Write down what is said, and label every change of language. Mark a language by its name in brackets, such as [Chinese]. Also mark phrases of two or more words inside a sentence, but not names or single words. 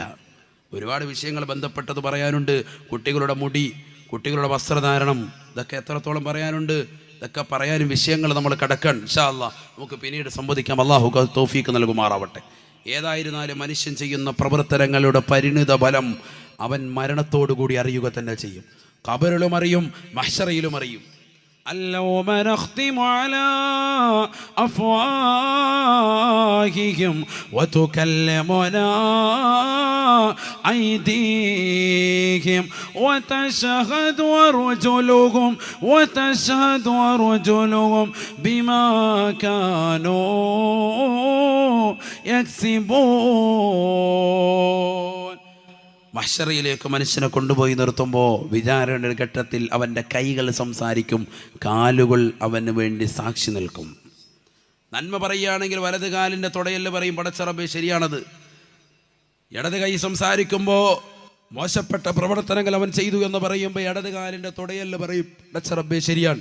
[Malayalam] ഒരുപാട് വിഷയങ്ങൾ ബന്ധപ്പെട്ടത് പറയാനുണ്ട്. കുട്ടികളുടെ മുടി, കുട്ടികളുടെ വസ്ത്രധാരണം, ഇതൊക്കെ എത്രത്തോളം പറയാനുണ്ട്. ഇതൊക്കെ പറയാനും വിഷയങ്ങൾ നമ്മൾ കടക്കാൻ [Arabic] إن شاء الله [Malayalam] നമുക്ക് പിന്നീട് സംവദിക്കാം. അല്ലാഹു തൗഫീഖ് നൽകുമാറാവട്ടെ. ഏതായിരുന്നാലും മനുഷ്യൻ ചെയ്യുന്ന പ്രവർത്തനങ്ങളുടെ പരിണിത ഫലം അവൻ മരണത്തോടുകൂടി അറിയുക തന്നെ ചെയ്യും. ഖബറിലും അറിയും, മഹ്ശറയിലും അറിയും. [Arabic] اليوم نختم على أفواههم وتكلمنا أيديهم وتشهد أرجلهم بما كانوا يكسبون. [Malayalam] മഹ്ശറയിലേക്ക് മനുഷ്യനെ കൊണ്ടുപോയി നിർത്തുമ്പോൾ വിചാരണ ഘട്ടത്തിൽ അവൻ്റെ കൈകൾ സംസാരിക്കും, കാലുകൾ അവന് വേണ്ടി സാക്ഷി നിൽക്കും. നന്മ പറയുകയാണെങ്കിൽ വലത് കാലിൻ്റെ തുടയല് പറയും, പടച്ച റബ്ബേ ശരിയാണത്. ഇടത് കൈ സംസാരിക്കുമ്പോൾ മോശപ്പെട്ട പ്രവർത്തനങ്ങൾ അവൻ ചെയ്തു എന്ന് പറയുമ്പോൾ ഇടത് കാലിൻ്റെ തുടയല് പറയും, പടച്ച റബ്ബേ ശരിയാണ്.